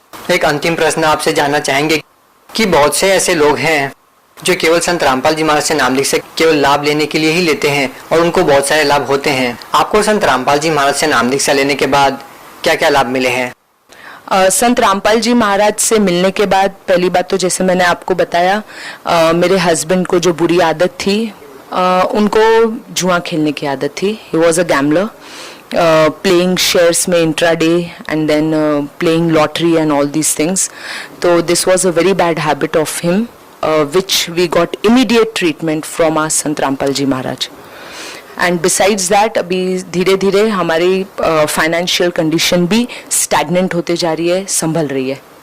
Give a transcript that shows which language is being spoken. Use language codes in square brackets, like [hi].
[hi] एक अंतिम प्रश्न आपसे जानना चाहेंगे कि बहुत से ऐसे लोग हैं जो केवल संत रामपाल जी महाराज से नाम दीक्षा केवल लाभ लेने के लिए ही लेते हैं, और उनको बहुत सारे लाभ होते हैं। आपको संत रामपाल जी महाराज से नाम दीक्षा लेने के बाद क्या क्या लाभ मिले हैं? संत रामपाल जी महाराज से मिलने के बाद पहली बात तो जैसे मैंने आपको बताया, मेरे हस्बैंड को जो बुरी आदत थी, उनको जुआ खेलने की आदत थी। [en] He was a gambler, playing shares में intraday and then playing lottery and all these things. So this was a very bad habit of him, which we got immediate treatment from our Sant Rampal Ji Maharaj. And besides that, [hi] अभी धीरे धीरे हमारी financial condition भी stagnant होते जा रही है, संभल रही है।